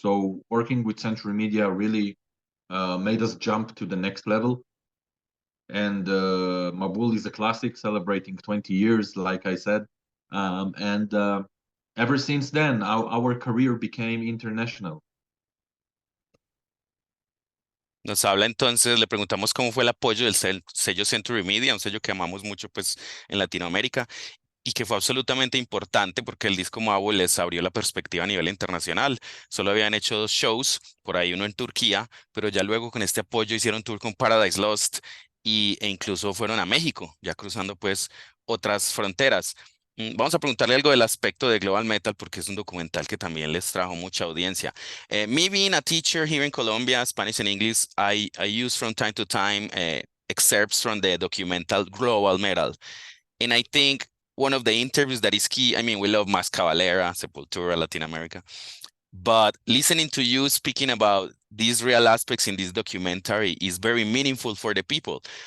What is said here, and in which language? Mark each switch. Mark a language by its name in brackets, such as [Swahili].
[English] So working with Century Media really made us jump to the next level. And Mabul is a classic, celebrating 20 years, like I said. And ever since then, our career became international. [Spanish] Nos habla entonces, le preguntamos cómo fue el apoyo del sello Century Media, un sello que amamos mucho pues en Latinoamérica. y que fue absolutamente importante porque el disco Mabo les abrió la perspectiva a nivel internacional. Solo habían hecho 2 shows, por ahí uno en Turquía, pero ya luego con este apoyo hicieron tour con Paradise Lost e incluso fueron a México, ya cruzando pues otras fronteras. Vamos a preguntarle algo del aspecto de Global Metal porque es un documental que también les trajo mucha audiencia. [English] Me being a teacher here in Colombia, Spanish and English, I use from time to time excerpts from the documental Global Metal. And I think one of the interviews that is key, I mean, we love Mas Cavalera, Sepultura, Latin America, but listening to you speaking about these real aspects in this documentary is very meaningful for the people.